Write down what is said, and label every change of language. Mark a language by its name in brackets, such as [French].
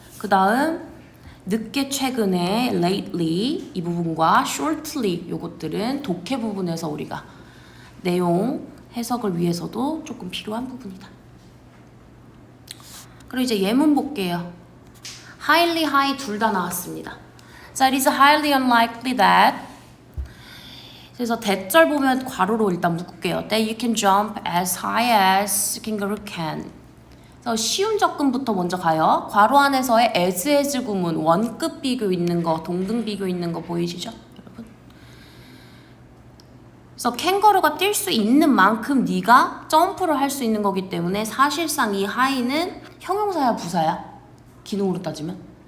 [Korean] 그 다음 늦게 최근에 lately 이 부분과 shortly 요것들은 독해 부분에서 우리가 내용 해석을 위해서도 조금 필요한 부분이다. 그리고 이제 예문 볼게요. highly, high 둘 다 나왔습니다. 자, [English] it is highly unlikely that [Korean] 그래서 대절 보면 괄호로 일단 묶을게요. [English] That you can jump as high as kangaroo can. [Korean] 그래서 쉬운 접근부터 먼저 가요. 괄호 안에서의 as 구문, 원급 비교 있는 거, 동등 비교 있는 거 보이시죠? 여러분? 그래서 캥거루가 뛸 수 있는 만큼 네가 점프를 할 수 있는 거기 때문에 사실상 이 high는 형용사야 부사야? 기능으로 따지면?